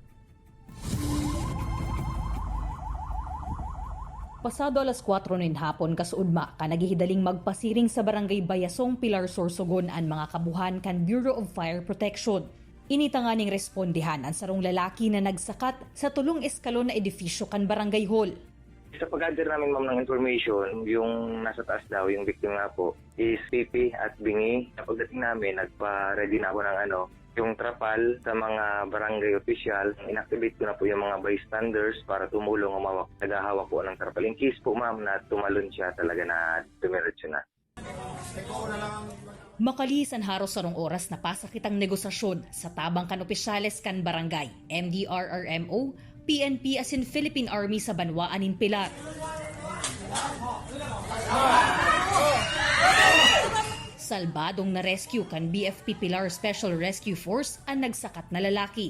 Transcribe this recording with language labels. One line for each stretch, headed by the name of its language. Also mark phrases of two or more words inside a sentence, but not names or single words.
Bikol: Pasado alas 4 nin hapon kasuudma ka naghihidaling magpasiring sa barangay Bayasong, Pilar Sorsogon ang mga kabuhan kan Bureau of Fire Protection. Initanganing respondihan ang sarong lalaki na nagsakat sa tulong eskalon na edifisyo kan barangay hall.
Filipino: Sa pag-gather namin ma'am ng information, yung nasa taas daw, yung victim nga po, is pipi at bingi. Sa pagdating namin, nagpa-ready na ako ng yung trapal sa mga barangay official. Inactivate ko na po yung mga bystanders para tumulong umawak. Naghahawak po ng trapal.
English: In case
Filipino: po ma'am na tumalon siya talaga na dumiretso na.
Bikol: Makalis ang haros sarong oras na pasakitang negosasyon sa tabang kan opisyales kan barangay, MDRRMO, PNP asin Philippine Army sa Banwaan in Pilar. Salbadong na rescue kan BFP Pilar Special Rescue Force ang nagsakat na lalaki.